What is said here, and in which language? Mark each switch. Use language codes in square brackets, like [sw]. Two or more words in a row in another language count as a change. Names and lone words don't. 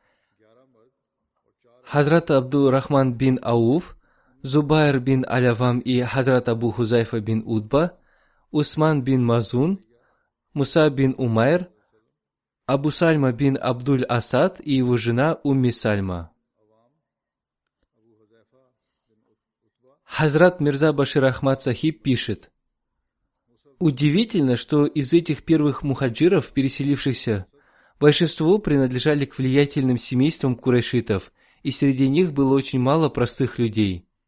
[ru] Хазрат Абду-Рахман бин Ауф, Зубайр бин Алявам и Хазрат Абу Хузайфа бин Удба, Усман бин Мазун, Муса бин Умайр, Абу Сальма бин Абдуль Асад и его жена Умми Сальма. Хазрат Мирза Башир Ахмад Сахиб пишет: «Удивительно, что из этих первых мухаджиров, переселившихся, большинство принадлежали к влиятельным семействам курайшитов, и среди них было очень мало простых людей.